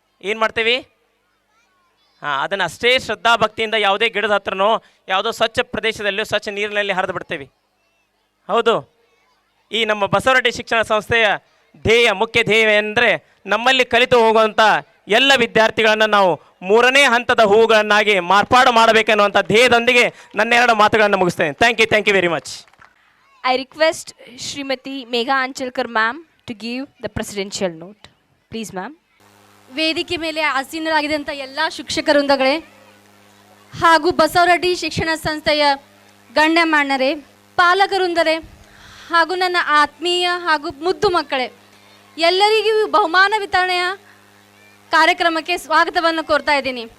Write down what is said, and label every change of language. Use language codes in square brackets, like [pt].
[kn] ಏನು ಮಾಡ್ತೀವಿ, ಅದನ್ನು ಅಷ್ಟೇ ಶ್ರದ್ಧಾಭಕ್ತಿಯಿಂದ ಯಾವುದೇ ಗಿಡದ ಹತ್ರನೋ ಯಾವುದೋ ಸ್ವಚ್ಛ ಪ್ರದೇಶದಲ್ಲಿಯೋ ಸ್ವಚ್ಛ ನೀರಿನಲ್ಲಿ ಹರಿದು ಬಿಡ್ತೇವೆ, ಹೌದು? ಈ ನಮ್ಮ ಬಸವರೆಡ್ಡಿ ಶಿಕ್ಷಣ ಸಂಸ್ಥೆಯ ಮುಖ್ಯ ಧ್ಯೇಯ ಅಂದರೆ ನಮ್ಮಲ್ಲಿ ಕಲಿತು ಹೋಗುವಂಥ ಎಲ್ಲ ವಿದ್ಯಾರ್ಥಿಗಳನ್ನು ನಾವು 3ನೇ ಹಂತದ ಹೂಗಳನ್ನಾಗಿ ಮಾರ್ಪಾಡು ಮಾಡಬೇಕೆನ್ನುವಂಥ ಧ್ಯೇಯದೊಂದಿಗೆ ನನ್ನ 2 ಮಾತುಗಳನ್ನು ಮುಗಿಸ್ತೇನೆ. [en] Thank you very much. I request Srimati Megha Anchalkar ma'am to give the presidential note. Please ma'am. [kn] ವೇದಿಕೆ ಮೇಲೆ ಆಸೀನರಾಗಿದ್ದಂಥ ಎಲ್ಲ ಶಿಕ್ಷಕ ವೃಂದಗಳೇ ಹಾಗೂ ಬಸವರೆಡ್ಡಿ ಶಿಕ್ಷಣ ಸಂಸ್ಥೆಯ ಗಣ್ಯಮಾನ್ಯರೇ, ಪಾಲಕವೃಂದರೇ ಹಾಗೂ ನನ್ನ ಆತ್ಮೀಯ ಹಾಗೂ ಮುದ್ದು ಮಕ್ಕಳೇ, ಎಲ್ಲರಿಗೂ ಬಹುಮಾನ ವಿತರಣೆಯ ಕಾರ್ಯಕ್ರಮಕ್ಕೆ ಸ್ವಾಗತವನ್ನು ಕೋರ್ತಾ ಇದ್ದೀನಿ.